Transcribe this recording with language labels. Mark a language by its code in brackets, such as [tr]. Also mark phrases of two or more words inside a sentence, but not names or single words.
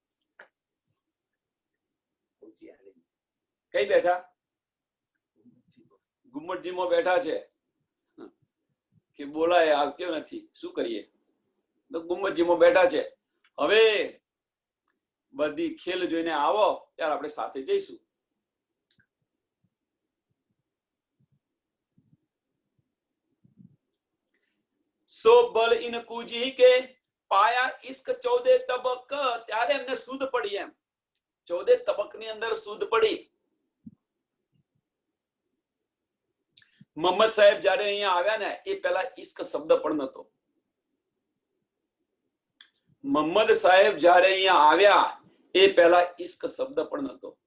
[gu] કઈ બેઠા? ગુમ્મટજીમાં બેઠા છે કે બોલાય આવતો નથી, શું કરીએ? તો ગુમ્મટજીમાં બેઠા છે. હવે બધી ખેલ જોઈને આવો ત્યારે આપણે સાથે જઈશું. [hi] सो बल इन कूजी के पाया इश्क 14 तबक. [gu] ત્યારે એમને સુધ પડી. એમ 14 તબકની અંદર સુધ પડી. મોહમ્મદ સાહેબ જયારે અહીંયા આવ્યા ને એ પહેલા ઇશ્ક શબ્દ પણ નતો. મોહમ્મદ સાહેબ જયારે અહીંયા આવ્યા એ પહેલા ઇશ્ક શબ્દ પણ નતો.